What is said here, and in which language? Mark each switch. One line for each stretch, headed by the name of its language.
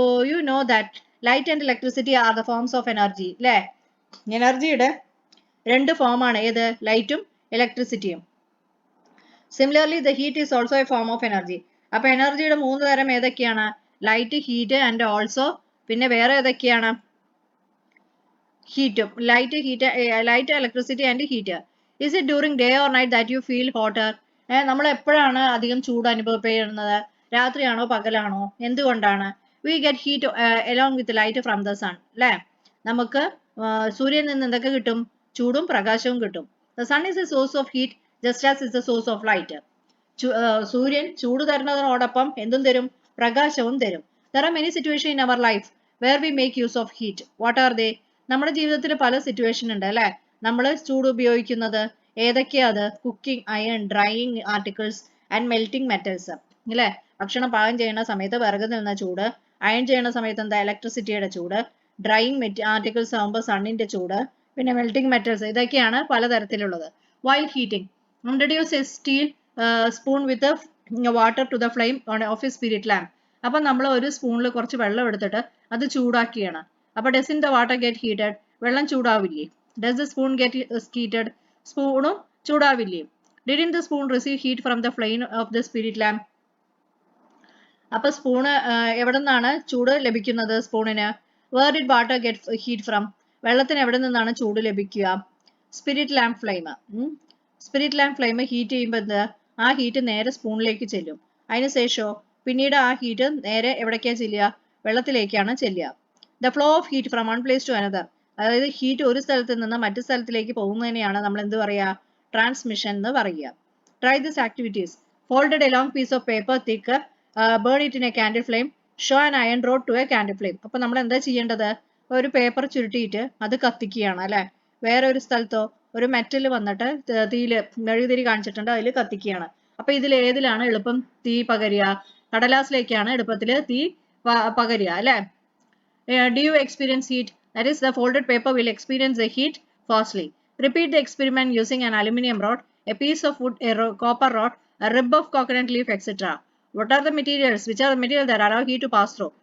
English: You know that light and electricity are the forms of energy.
Malayalam: അല്ലേ, എനർജിയുടെ രണ്ട് ഫോമാണ് ഏത്, ലൈറ്റും ഇലക്ട്രിസിറ്റിയും.
English: Similarly, the heat is also a form of energy.
Malayalam: അപ്പോൾ എനർജിയുടെ മൂന്ന് തരം ഏതൊക്കെയാണ്? ലൈറ്റ്, ഹീറ്റ് ആൻഡ് ഓൾസോ പിന്നെ വേറെ ഏതൊക്കെയാണ്? ഹീറ്റും. Light, electricity and heat.
English: Is it during day or night that you feel hotter?
Malayalam: നമ്മൾ എപ്പോഴാണ് അധികം ചൂട് അനുഭവപ്പെടുന്നത്? രാത്രിയാണോ പകലാണോ? എന്തുകൊണ്ടാണ്?
English: We get heat along with light from the sun.
Malayalam: അല്ലേ, നമുക്ക് സൂര്യനിൽ നിന്ന് എന്തൊക്കെ കിട്ടും? ചൂടും പ്രകാശവും കിട്ടും.
English: The sun is a source of heat just as is the source of light.
Malayalam: സൂര്യൻ ചൂട് തരുന്നതിനോടൊപ്പം എന്തും തരും? പ്രകാശവും തരും.
English: There are many situations in our life where we make use of heat. What are they?
Malayalam: നമ്മുടെ ജീവിതത്തിൽ പല സിറ്റുവേഷൻ ഉണ്ട് അല്ലെ, നമ്മൾ ചൂട് ഉപയോഗിക്കുന്നത്. ഏതൊക്കെയാ അത്? Cooking, iron, drying articles and melting metals. അല്ലെ, ഭക്ഷണം പാകം ചെയ്യുന്ന സമയത്ത് വിറകിൽ നിന്ന ചൂട്, അയൺ ചെയ്യുന്ന സമയത്ത് എന്താ ഇലക്ട്രിസിറ്റിയുടെ ചൂട്, ഡ്രൈയിങ് ആർട്ടിക്കിൾസ് ആകുമ്പോൾ സണ്ണിന്റെ ചൂട്, പിന്നെ മെൽറ്റിംഗ് മെറ്റൽസ്. ഇതൊക്കെയാണ് പലതരത്തിലുള്ളത്.
English: While heating, introduce a steel spoon with a water to the flame of a spirit lamp.
Malayalam: അപ്പൊ നമ്മൾ ഒരു സ്പൂണിൽ കുറച്ച് വെള്ളം എടുത്തിട്ട് അത് ചൂടാക്കിയാണ്.
English: അപ്പൊ does the water get heated?
Malayalam: വെള്ളം ചൂടാവില്ലേ?
English: Does the spoon get heated?
Malayalam: സ്പൂണും ചൂടാവില്ലേ?
English: Didn't the spoon receive heat from the flame of the spirit lamp?
Malayalam: അപ്പൊ സ്പൂണ് എവിടെ നിന്നാണ് ചൂട് ലഭിക്കുന്നത് സ്പൂണിന്?
English: Where did water get heat from?
Malayalam: വെള്ളത്തിന് എവിടെ നിന്നാണ് ചൂട് ലഭിക്കുക? Spirit lamp flame. Spirit lamp flame heat ചെയ്യുമ്പോൾ എന്താ, ആ ഹീറ്റ് നേരെ സ്പൂണിലേക്ക് ചെല്ലും. അതിനുശേഷം പിന്നീട് ആ ഹീറ്റ് നേരെ എവിടേക്കാ ചെല്ലുക? വെള്ളത്തിലേക്കാണ് ചെല്ലുക.
English: The flow of heat from one place to another.
Malayalam: അതായത് ഹീറ്റ് ഒരു സ്ഥലത്ത് നിന്ന് മറ്റു സ്ഥലത്തിലേക്ക് പോകുന്നതിനെയാണ് നമ്മൾ എന്ത് പറയുക? ട്രാൻസ്മിഷൻ എന്ന് പറയുക.
English: Try these activities. Folded a long piece of paper thick, burn it in a candle flame, show an iron rod to a candle flame.
Malayalam: അപ്പൊ നമ്മൾ എന്താ ചെയ്യേണ്ടത്? ഒരു പേപ്പർ ചുരുട്ടിയിട്ട് അത് കത്തിക്കുകയാണ് അല്ലെ. വേറെ ഒരു സ്ഥലത്തോ ഒരു മെറ്റൽ വന്നിട്ട് തീയില് മെഴുകുതിരി കാണിച്ചിട്ടുണ്ട്, അതിൽ കത്തിക്കുകയാണ്. അപ്പൊ ഇതിൽ ഏതിലാണ് എളുപ്പം തീ പകരുക? കടലാസിലേക്കാണ് എളുപ്പത്തിൽ തീ പകരുക അല്ലെ.
English: Do you experience heat? That is, the folded paper will experience the heat fastly. Repeat the experiment using an aluminium rod, a piece of wood, a copper rod, a rib of coconut leaf, etc. What are the materials? Which are the materials that allow heat to pass through?